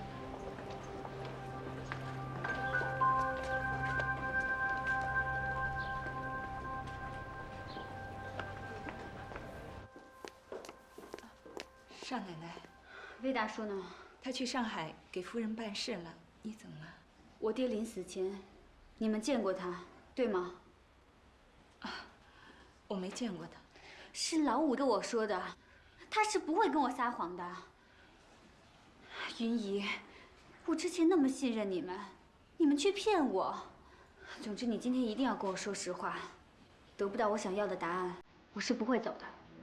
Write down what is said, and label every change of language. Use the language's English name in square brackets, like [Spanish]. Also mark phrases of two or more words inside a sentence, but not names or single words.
[Chinese] 少奶奶，魏大叔呢？他去上海給夫人辦事了。你怎麼了？我爹臨死前，你們見過他，對嗎？啊，我沒見過他。是老五跟我说的，他是不会跟我撒谎的。云姨，我之前那么信任你们，你们却骗我。总之，你今天一定要跟我说实话，得不到我想要的答案，我是不会走的。